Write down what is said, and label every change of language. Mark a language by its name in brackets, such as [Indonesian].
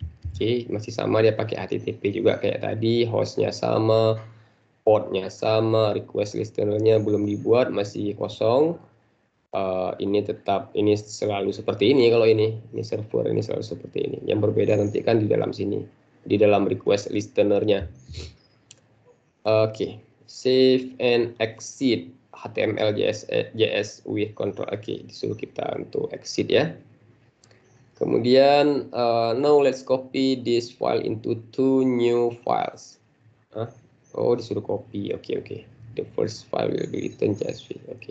[Indonesian] Oke, masih sama, dia pakai HTTP juga kayak tadi, hostnya sama, portnya sama, request listener-nya belum dibuat, masih kosong. Ini selalu seperti ini. Kalau ini server, ini selalu seperti ini. Yang berbeda nanti kan di dalam sini, di dalam request listener-nya. [English] Oke, save and exit HTML JS with control. [Indonesian] Oke, disuruh kita untuk exit ya. Kemudian [English] now let's copy this file into two new files. [Indonesian] Oh, disuruh copy. Oke. [English] The first file will be written CSV.